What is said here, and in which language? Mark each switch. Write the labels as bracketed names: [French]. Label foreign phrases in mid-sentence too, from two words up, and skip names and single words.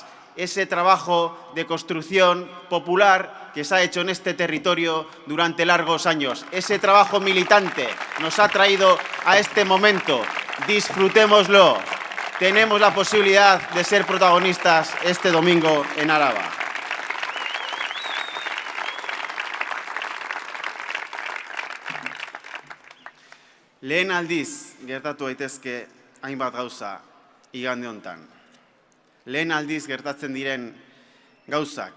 [Spanish] Ese trabajo de construcción popular que se ha hecho en este territorio durante largos años. Ese trabajo militante nos ha traído a este momento. Disfrutémoslo. Tenemos la posibilidad de ser protagonistas este domingo en Araba. [Basque] Lehen aldiz gertatu daitezke hainbat gauza igande hontan. Lehen aldiz gertatzen diren gauzak.